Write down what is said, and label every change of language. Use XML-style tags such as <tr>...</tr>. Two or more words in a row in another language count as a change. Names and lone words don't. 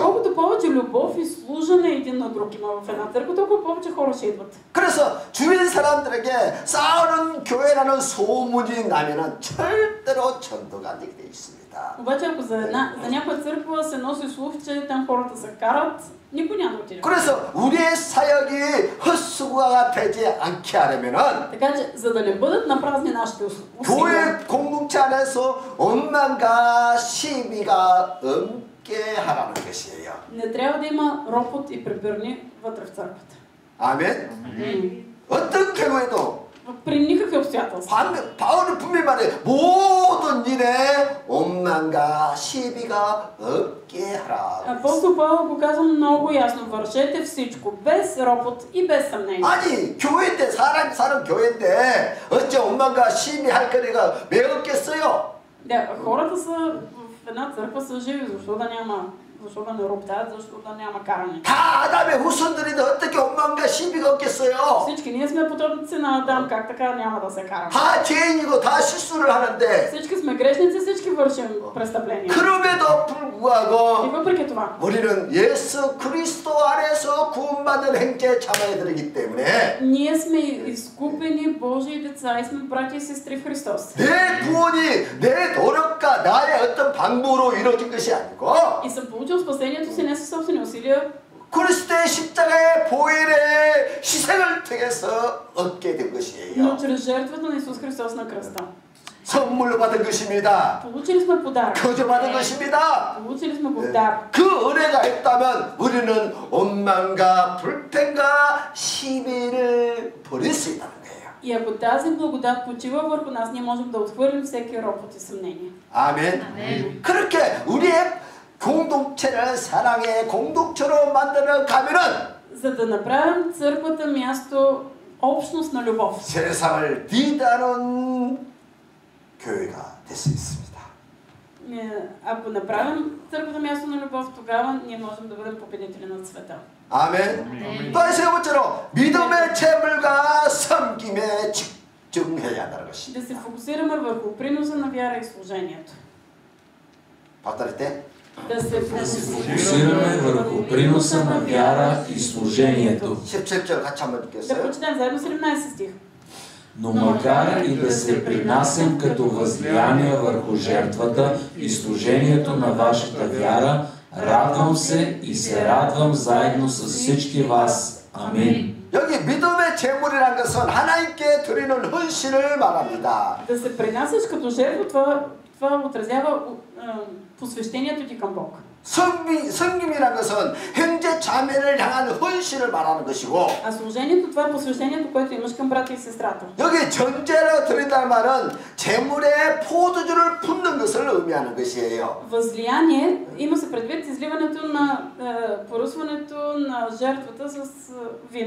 <bg>Колкото повече любов и служене един на друг има в една църква, толкова повече хора ще идват.</bg> <ko>그래서 주변 사람들에게 싸우는 교회라는 소문이 나면은 절대로 전도가 안 되게 돼 있습니다.</ko> <bg>Обаче ако за някоя църква се носи слух, че там хората се карат, никой няма да отиде.</bg> <ko>그래서 우리의 사역이 헛수고가 되지 않게 하려면은</ko> <bg>Така че, за да не бъдат напразни нашите усилия,</bg> <ko>교회 공동체 안에서 원망과 시비가 없게 하라는 것이에요.</ko> <bg>не трябва да има ропот и препирни вътре в църквата.</bg> <ko>아멘. 어떤 경우에도</ko> <bg>При никакви обстоятелства.</bg> <ko>바울은 분명히 말해 모든 일에 원망과 시비가 없게 하라.</ko> <bg>Апостол Павел го казва много ясно. Вършете всичко, без ропот и без съмнение.</bg> <ko>아니 교회인데 사람 사는 교회인데 어째 원망과 시비 할 거리가 왜 없겠어요?</ko> <bg>Да, хората са в една църква са живи, защо да не роптаят, защо да няма каране.</bg> <ko>다 아담의 후손들인데 어떻게 원망과 시비가 없겠어요?</ko> <bg>Всички ние сме потомци на Адам, как така няма да се караме?</bg> <ko>다 죄인이고 다 실수를 하는데</ko> <bg>Всички сме грешници, всички вършим престъпления.</bg> <ko>그럼에도</ko> <bg>И</bg> <ko>불구하고</ko> <bg>въпреки това,</bg> <ko>우리는 예수 그리스도 안에서 구원받는 행제 자매들이기 때문에</ko> <bg>ние сме изкупени Божии деца и сме братя и сестри в Христос.</bg> <ko>내 구원이 내 노력과 나의 어떤 방법으로 이루어진 것이 아니고</ko> <bg>И съм получил спасението си не със собствени усилия,</bg> <ko>그리스도의 십자가의 보혈의 희생을 통해서 얻게 된 것이에요.</ko> <bg>но чрез жертвата на Исус Христос на кръста.</bg> <ko>선물로 받은 것입니다.</ko> <bg>Получили сме подарък.</bg> <ko>거저 받은 것입니다.</ko> <bg>Получили сме го в дар.</bg> <ko>그 은혜가 있다면 우리는 원망과 불평과 시비를 버릴 수 있다는 거예요.</ko> <bg>И ако тази благодат почива върху нас, ние можем да отхвърлим всеки ропот и съмнение.</bg> <ko>아멘. 그렇게 우리의 공동체를 사랑의 공동체로 만들어 가면은</ko> <bg>За да направим църквата място общност на любов,</bg> <ko>세상을 리드하는 교회가 될 수 있습니다.</ko> <bg>ако направим църквата място на любов, тогава ние можем да бъдем победители на света.</bg> <ko>아멘. 또 세 번째로 믿음의 재물과 섬김에 집중해야 한다는 것입니다.</ko> <bg>Да се фокусираме върху приноса на вяра и служението. повторите. Да се фокусираме върху приноса на вяра и служението.</bg> <ko>17절 같이 한번</ko> <bg>Да</bg> <ko>읽겠어요.</ko> <bg>прочетем заедно 17 стих. Но макар и да се принасям като възлияние върху жертвата и служението на вашата вяра, радвам се и се радвам заедно с всички вас. Амин.</bg> <ko>여기 믿음의 제물이라는 것은 하나님께 드리는 헌신을 말합니다.</ko> <bg>Да се принасяш като жертва, това отразява посвещението ти към Бог.</bg> <ko>섬김이라는 것은 형제 자매를 향한 헌신을 말하는 것이고</ko> <bg>А служението, това е посвещението, което имаш към брата и сестрата.</bg> <ko>여기 전제로 드린다는 말은 재물에 포도주를 붓는 것을 의미하는 것이에요.</ko> <bg>Възлияние има се предвид изливането на поръсването на жертвата с вино.</bg>